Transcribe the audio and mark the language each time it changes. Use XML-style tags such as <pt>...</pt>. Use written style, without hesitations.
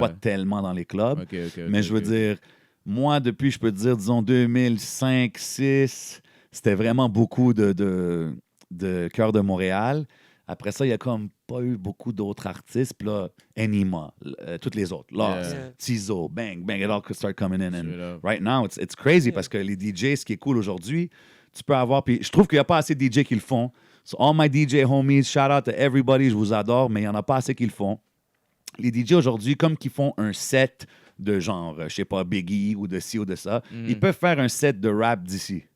<fr>pas tellement dans les clubs. Ok, ok, mais ok, je veux ok. dire, moi, depuis, je peux te dire, disons, 2005-2006, c'était vraiment beaucoup de Cœur de Montréal. Après ça, il n'y a comme pas eu beaucoup d'autres artistes. Puis là, Enima, toutes les autres. Lost,</fr> <en>Yeah. Tizo, Bang, Bang, it all could start coming in. And Straight up. right now, it's crazy Yeah.</en> <fr>parce que les DJ, ce qui est cool aujourd'hui, tu peux avoir... Puis je trouve qu'il n'y a pas assez de DJ qui le font.</fr> <en>So all my DJ homies, shout out to everybody,</en> <fr>je vous adore, mais il n'y en a pas assez qui le font. Les DJ aujourd'hui, comme qu'ils font un set de genre, je sais pas, Biggie ou de ci ou de ça, ils peuvent faire un set de rap d'ici.</fr>